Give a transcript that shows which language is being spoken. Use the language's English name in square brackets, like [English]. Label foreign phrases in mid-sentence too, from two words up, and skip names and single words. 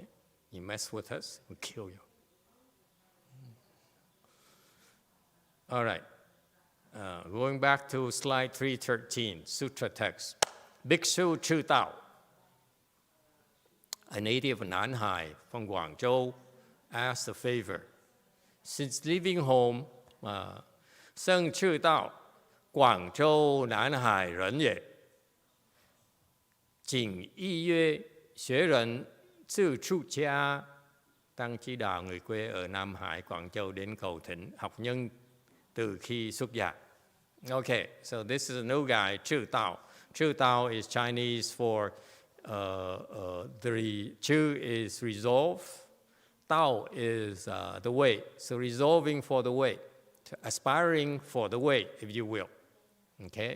[English] You mess with us, we kill you. All right, going back to slide 313, Sutra Text. Bhikshu Zhì Dào, a native of Nanhai from Guangzhou, asked a favor. Since leaving home, [Chinese] 圣智道广州南海人也，仅意约学人自出家，当 [Vietnamese] chỉ đạo người quê ở Nam Hải, Quảng Châu đến cầu thỉnh học nhân từ khi xuất gia. [English] Okay, so this is a new guy, Zhì Dào. Zhì Dào is Chinese for Zhì is resolve, Dao is the way. So resolving for the way, aspiring for the way, if you will.